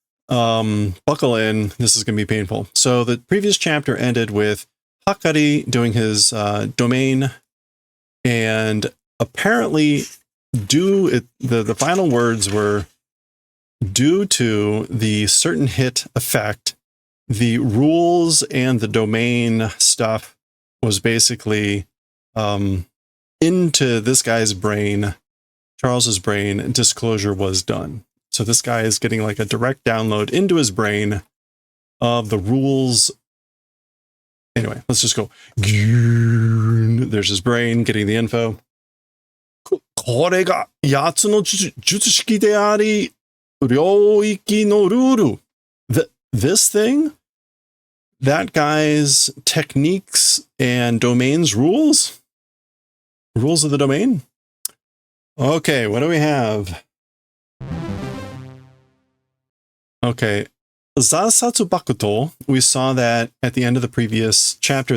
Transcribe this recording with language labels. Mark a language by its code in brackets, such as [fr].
[en] Buckle in. This is going to be painful. So the previous chapter ended with Hakari doing his domain, and apparently the final words were, due to the certain hit effect, the rules and the domain stuff was basically into this guy's brain, Charles's brain, and disclosure was done. So this guy is getting like a direct download into his brain of the rules. Anyway, let's just go. There's his brain getting the info. [ja] これが八つの術式であり、領域のルール. [en] This thing? That guy's techniques and domains rules? Rules of the domain? Okay, what do we have? Okay. Zasatsu Bakuto, we saw that at the end of the previous chapter.